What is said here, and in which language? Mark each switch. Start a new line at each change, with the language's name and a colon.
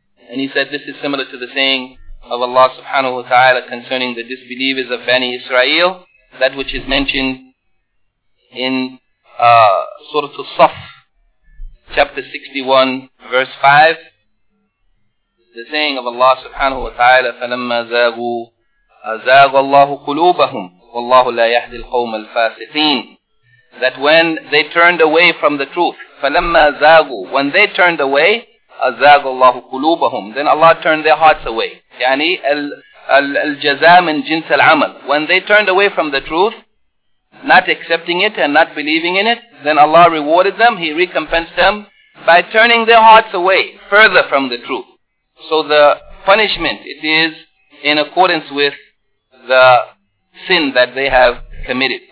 English: And he said this is similar to the saying of Allah subhanahu wa ta'ala concerning the disbelievers of Bani Israel, that which is mentioned in Surah As-Saff, chapter 61, verse 5. The saying of Allah subhanahu wa ta'ala,
Arabic: فَلَمَّا زَاغُوا أَزَاغَ اللَّهُ قُلُوبَهُمْ وَاللَّهُ لَا يَهْدِي الْقَوْمَ الْفَاسِقِينَ.
English: That when they turned away from the truth,
Arabic: فَلَمَّا زَاغُوا,
English: when they turned away,
Arabic: أَزَاغُ اللَّهُ قُلُوبَهُمْ,
English: then Allah turned their hearts away.
Arabic: يعني الجزاء من جنس العمل.
English: When they turned away from the truth, not accepting it and not believing in it, then Allah rewarded them, He recompensed them by turning their hearts away further from the truth. So the punishment, it is in accordance with the sin that they have committed.